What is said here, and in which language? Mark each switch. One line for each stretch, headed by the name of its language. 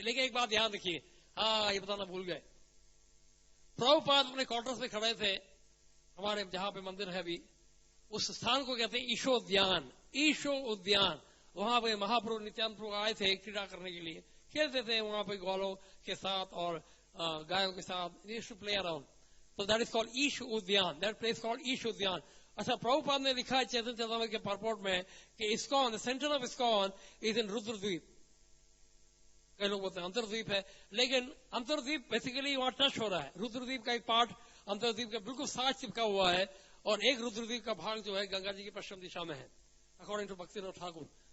Hindi: लेकिन एक बात ध्यान रखिए, ये बताना भूल गए, प्रभुपाद अपने क्वार्टर्स में खड़े थे, हमारे जहां पे मंदिर है अभी, उस स्थान को कहते हैं ईशो उद्यान। वहां पे महाप्रभु नित्यानंद प्रभु आए थे क्रीड़ा करने के लिए, खेलते थे वहां पे ग्वालों के साथ और गायों के साथ,
English: Used to play around. So that is called Ish Udyan, that place called Ish Udyan.
Hindi: अच्छा, प्रभुपाद ने लिखा है चैतन्य चरितामृत के परपोर्ट में कि ISKCON,
English: The centre of ISKCON is in Rudradwip.
Hindi: कई लोग बोलते हैं अंतरद्वीप है, लेकिन अंतरद्वीप बेसिकली वहां टच हो रहा है। रुद्रद्वीप का एक पार्ट अंतरद्वीप के बिल्कुल साथ चिपका हुआ है, और एक रुद्रद्वीप का भाग जो है गंगा जी की पश्चिम दिशा में है,
English: according to
Hindi: भक्तिनाथ ठाकुर।